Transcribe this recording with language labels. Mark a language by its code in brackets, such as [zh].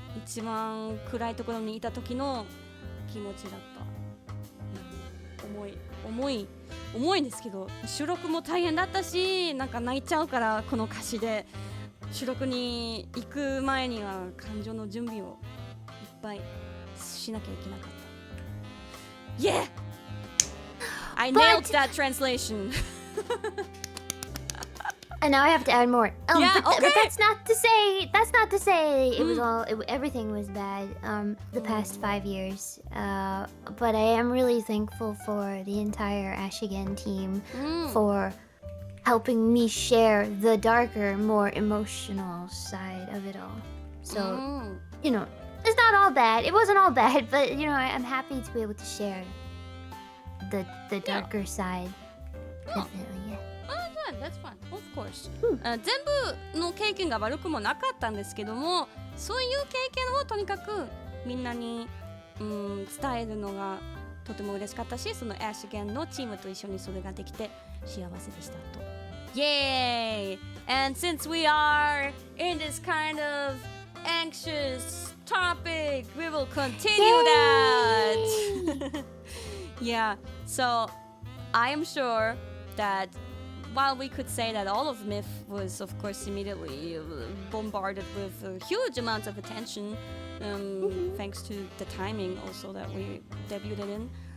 [ja] 一番暗いところにいた時の気持ちだった、重いんですけど、収録も大変だったし、なんか泣いちゃうからこの歌詞で収録に行く前には感情の準備をいっぱいしなきゃいけなかった。 [en] Yeah! I nailed that translation. And now I have to add more. Yeah, but okay. that's not to say it was everything was bad the past 5 years. But I am really thankful for the entire Ashigen team for helping me share the darker, more emotional side of it all. So, you know, it's not all bad. It wasn't all bad, but you know, I'm happy to be able to share the darker side. Definitely, yeah. That's fine, of course. [ja] 全部の経験が悪くもなかったんですけども、そういう経験をとにかくみんなに、伝えるのがとても嬉しかったし、そのアシゲンのチームと一緒にそれができて幸せでしたと。 [en] Yay! And since we are in this kind of anxious topic, we will continue that. Yeah, so I am sure that while we could say that all of Myth was, of course, immediately bombarded with huge amounts of attention, thanks to the timing also that we debuted in.